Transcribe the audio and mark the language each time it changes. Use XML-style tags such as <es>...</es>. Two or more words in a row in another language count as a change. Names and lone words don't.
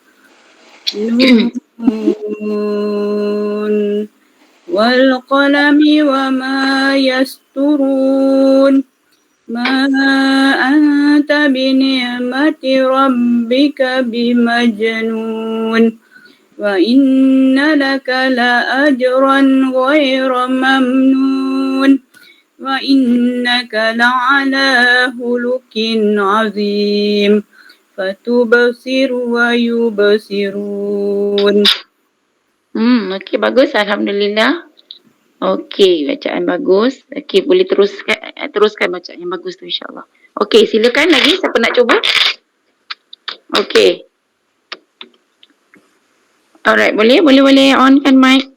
<ar>ن والقلم وما يسطرون. ما أنت بنعمة ربك بمجنون. وإن لك لأجرا غير ممنون. وإنك لعلى خلق عظيم. فستبصر ويبصرون.</ar> <ms>Okey, bagus. Alhamdulillah. Okey, bacaan bagus. Okey, boleh teruskan bacaan yang bagus tu insyaAllah. Okey, silakan lagi siapa nak cuba. Okey. Alright, boleh on kan mic.</ms>